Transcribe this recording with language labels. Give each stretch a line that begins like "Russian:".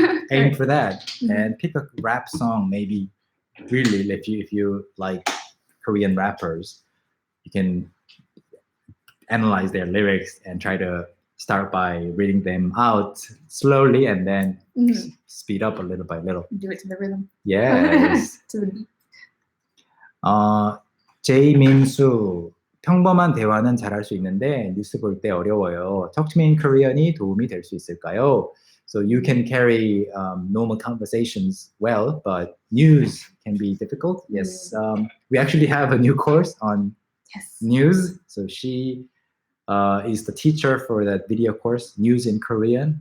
English: Aim for that and pick a rap song. Maybe really, if you like Korean rappers, you can analyze their lyrics and try to start by reading them out slowly and then speed up a little by little. Do it to the rhythm. Yes. To the beat.
Korean: 제이민수, 평범한 대화는 잘할 수 있는데 뉴스 볼 때 어려워요.
English: Talk to me in Korean
Korean: 이 도움이 될 수 있을까요?
English: So you can carry normal conversations well, but news can be difficult. Yes, we actually have a new course on news. So she is the teacher for that video course, News in Korean.